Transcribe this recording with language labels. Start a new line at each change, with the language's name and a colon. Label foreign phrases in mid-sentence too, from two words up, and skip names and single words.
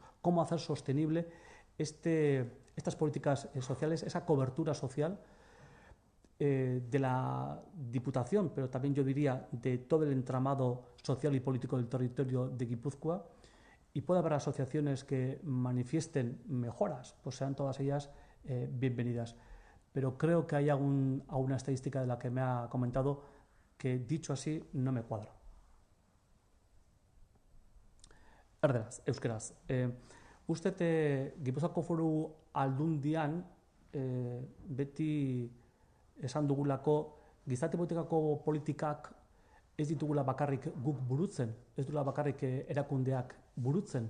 Spanish: Cómo hacer sostenible estas políticas sociales, esa cobertura social de la Diputación, pero también yo diría de todo el entramado social y político del territorio de Guipúzcoa, y puede haber asociaciones que manifiesten mejoras, pues sean todas ellas bienvenidas. Pero creo que hay alguna estadística de la que me ha comentado que, dicho así, no me cuadra.
Basque: Erderaz, euskeraz. Uste Gipuzkoako Foru Aldundian beti esan dugulako gizarte politikako politikak ez ditugula bakarrik guk burutzen, ez dugula bakarrik erakundeak burutzen.